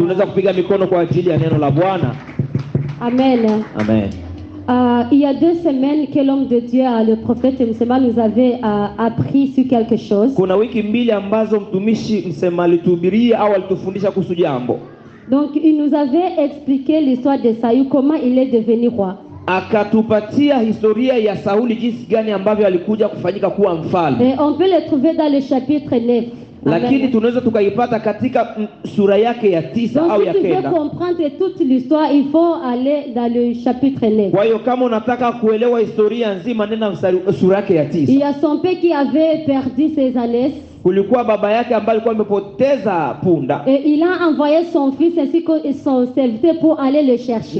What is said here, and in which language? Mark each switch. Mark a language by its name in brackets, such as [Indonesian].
[Swahili] Tunaweza kupiga mikono kwa ajili ya neno la Bwana. Amen. Amen. [French] Il y a 2 semaines que l'homme de Dieu, le prophète Msema, nous avait appris sur quelque chose. [Swahili] Kuna wiki 2 ambazo mtumishi Msema alituhubiria au alitufundisha kuhusu jambo. [French] Donc il nous avait expliqué l'histoire de Saül, comment il est devenu roi. [Swahili] Akatupatia historia ya Sauli, jinsi gani ambavyo alikuja kufanyika kuwa mfalme. [French] Et on peut le trouver dans le chapitre 9. [Swahili] Lakini tunaweza tukaipata katika sura yake ya 9 au ya 9. [French] Donc si tu veux comprendre toute l'histoire, il faut aller dans le chapitre 9. [Swahili] Kwa hiyo kama unataka kuelewa historia nzima, nenda sura yake ya 9. [French] Il y a son père qui avait perdu ses ânes. [Swahili] Kulikuwa baba yake ambaye alikuwa amepoteza punda, [French] et il a envoyé son fils ainsi que son serviteur pour aller le chercher.